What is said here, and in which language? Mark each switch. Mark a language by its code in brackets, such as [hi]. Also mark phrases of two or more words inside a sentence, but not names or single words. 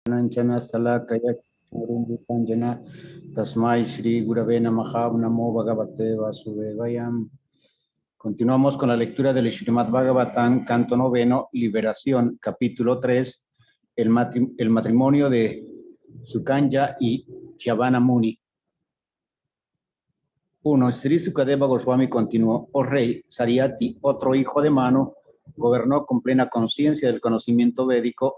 [sa] Nanchana Salakaya Churumbupanjana Tasmai Shri Gurave Namaha Namo Bhagavate Vasudevayam. [es] Continuamos con la lectura del Srimad Bhagavatam, canto noveno, Liberación, capítulo 3, el matrimonio de Sukanya y Chavana Muni. 1. Sri Sukadeva Goswami continuó: Oh rey, Saryati, otro hijo de Manu, gobernó con plena conciencia del conocimiento védico.